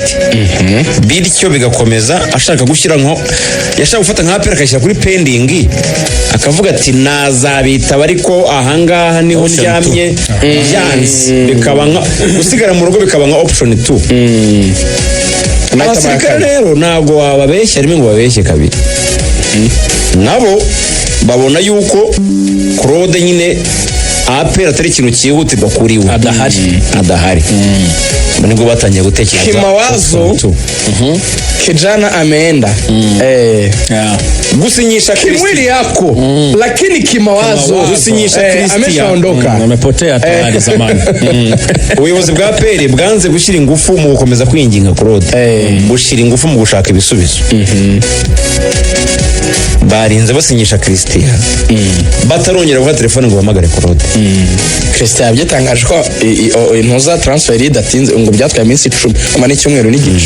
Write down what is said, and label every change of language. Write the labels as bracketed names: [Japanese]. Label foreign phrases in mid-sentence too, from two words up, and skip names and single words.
[Kinyarwanda] Bityo bigakomeza ashaka gushyira nko yashaka gufata nka APR akashyira kuri pending akavuga ati nazabitaba ariko ahangaha niho ndyamye byanze bikaba nka gusigara mu rugo bikaba nka option 2. Abasirikare rero ntabwo wababeshya rimwe ngo babeshye kabiri. Nabo babona yuko Claude nyine APR atari ikintu cyihutirwa kuri we, adahari. Nibwo batangiye gutekereza [Swahili] Kimawazo kijana ameenda [Kinyarwanda] gusinyisha [Swahili] kimwili yako lakini Kimawazo [Kinyarwanda] gusinyisha Christian [Swahili] ameshaondoka, amepotea tayari zamani. [Kinyarwanda] Ubuyobozi bwa APR bwanze gushyira ingufu mu gukomeza kwinginga Claude, gushyira ingufu mu gushaka ibisubizo. Barinze basinyisha Christian batarongera guha telefone ngo bahamagare Claude. Christian byatangaje ko intuza transfer idatinze ngo byatwaye iminsi 10 amana icyumweru n'igice.